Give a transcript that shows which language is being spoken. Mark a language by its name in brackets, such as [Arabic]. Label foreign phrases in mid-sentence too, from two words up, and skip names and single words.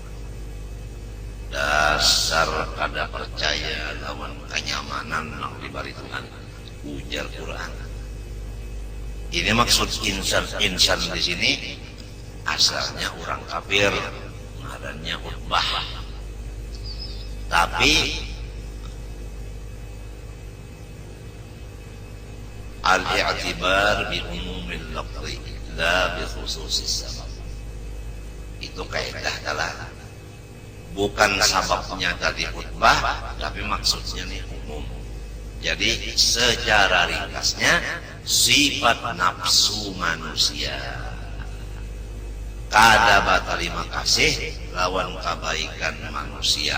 [Banjar] Dasar kada percaya lawan kenyamanan yang diberi Tuhan. Ujar Quran. Ini maksud insan di sini asalnya orang kafir. Ngarannya Utbah. Tapi [Arabic] الاعتبار بعموم اللفظ لا بخصوص السبب. [Banjar] Itu kaidah dalam. Bukan sababnya tadi Utbah, tapi maksudnya nih umum. Jadi secara ringkasnya sifat nafsu manusia kada berterima kasih lawan kebaikan manusia.